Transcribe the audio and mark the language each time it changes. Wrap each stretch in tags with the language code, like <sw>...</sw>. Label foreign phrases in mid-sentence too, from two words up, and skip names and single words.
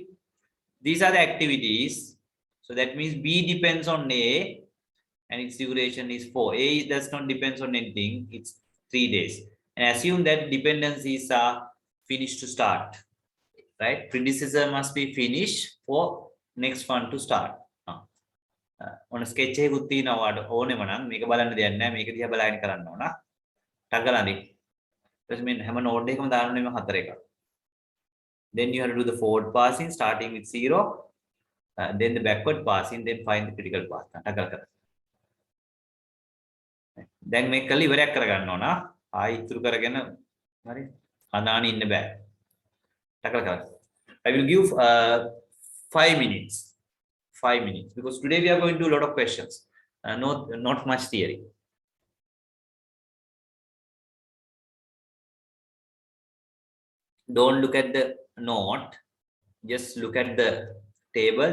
<en>These are the activities. So that means B depends on A and its duration is 4. A does not depends on anything. It's 3 days. And assume that dependencies are finished to start, right? Predecessor must be finished for next one to start. On a sketch</en> <si>එකකුත් තියෙනවා ඕනෙම නම් මේක බලන්න දෙයක් නැහැ මේක දිහා බලාගෙන කරන්න ඕන ටක් ගාලා හරි ඊට පස්සේ මේ හැම නෝඩ් එකකම දාන්න ඕනේ මේ හතර එක</si> <en>then you have to do the forward passing starting with 0 then the backward passing then find the critical path</en> <si>ටක් ගාලා කරන්න දැන් මේක කළා ඉවරයක් කරගන්න ඕන ආයි ඉතුරු කරගෙන හරි අනාන ඉන්න බෑ ටක් ගාලා කරන්න</si> <en>I will give 5 minutes 5 minutes because today we are going to do a lot of questions, not much theory. Don't look at the note, just look at the table.</en>